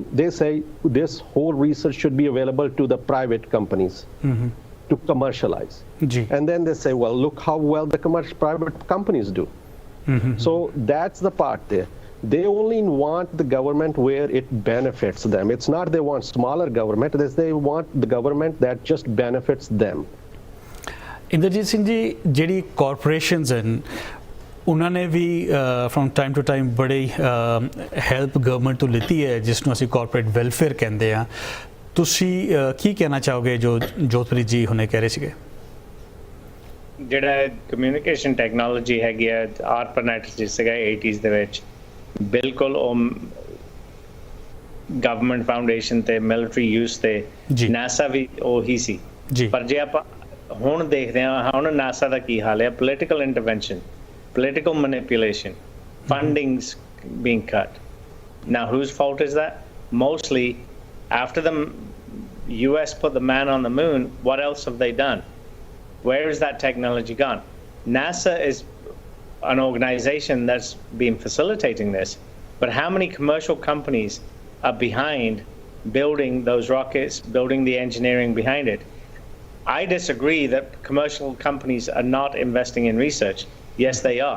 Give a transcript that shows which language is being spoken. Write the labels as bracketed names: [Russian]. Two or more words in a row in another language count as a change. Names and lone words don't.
[English] They say this whole research should be available to the private companies to commercialize. And then they say, well, look how well the private companies do. So that's the part there. They only want the government where it benefits them. It's not they want smaller government, they want the government that just benefits them. [Punjabi] Inderjit Singh ji, ਜਿਹੜੀ corporations ਹਨ ਉਹਨਾਂ ਨੇ ਵੀ [English] from time to time [Punjabi] ਬੜੀ [English] help government [Punjabi] ਤੋਂ ਲਿੱਤੀ ਹੈ ਜਿਸ ਨੂੰ ਅਸੀਂ [English] corporate welfare [Punjabi] ਕਹਿੰਦੇ ਆ ਤੁਸੀਂ ਕੀ ਕਹਿਣਾ ਚਾਹੋਗੇ ਜੋ ਜੋਤਪ੍ਰੀਤ ਜੀ ਹੁਣੇ ਕਹਿ ਰਹੇ ਸੀਗੇ ਜਿਹੜਾ [English] communication technology [Punjabi] ਹੈਗੀ ਆ ARPANET ਜਿਸ ਸੀਗਾ 80s ਦੇ ਵਿੱਚ ਬਿਲਕੁਲ ਉਹ [English] government foundation [Punjabi] ਤੇ [English] military use [Punjabi] ਤੇ NASA ਵੀ ਉਹੀ ਸੀ ਪਰ ਜੇ ਆਪਾਂ ਹੁਣ ਦੇਖਦੇ ਹਾਂ ਹੁਣ NASA ਦਾ ਕੀ ਹਾਲ ਹੈ [English] political intervention political manipulation funding's being cut now whose fault is that mostly after the US put the man on the moon what else have they done where is that technology gone NASA is an organization that's been facilitating this but how many commercial companies are behind building those rockets building the engineering behind it I disagree that commercial companies are not investing in research. Yes, they are.